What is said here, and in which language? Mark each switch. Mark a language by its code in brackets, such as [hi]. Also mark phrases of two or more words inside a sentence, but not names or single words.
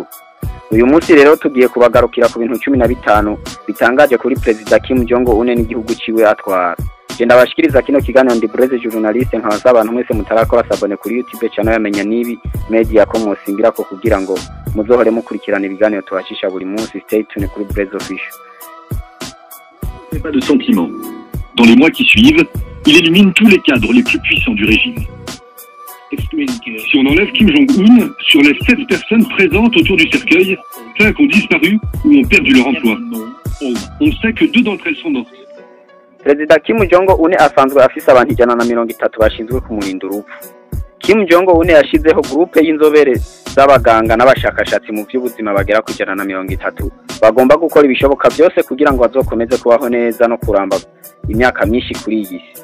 [rn] Uyu munsi rero tugiye kubagarukira ku bintu 15 bitangaje kuri Perezida Kim Jong Un n'igihugu ciwe atwara. Genda bashikiriza kino kiganiro ndi Breze journaliste nkabasaba abantu mwese mutarakora sabone kuri YouTube channel yamenya nibi media ko musingira ko kugira ngo muzohore mukurikirana ibiganiro tubashisha buri munsi. [en] Stay tuned kuri Breze official. [fr] Pas de sentiments. Dans les mois qui suivent, il élimine tous les cadres les plus puissants du régime. Si on enlève Kim Jong-un, sur les 7 personnes présentes autour du cercueil, 5 ont disparu ou ont perdu leur emploi. On sait que 2 d'entre elles sont mortes. [rn] Perezida Kim Jong Un asanzwe afise abantu 130 bashinzwe kumurinda urupfu. Kim Jong Un yashizeho groupe y'inzobere z'abaganga n'abashakashatsi mu by'ubuzima bagera ku 130 bagomba gukora ibishoboka byose kugira ngo bazokomeze kubaho neza no kuramba imyaka myinshi kuri iyi si.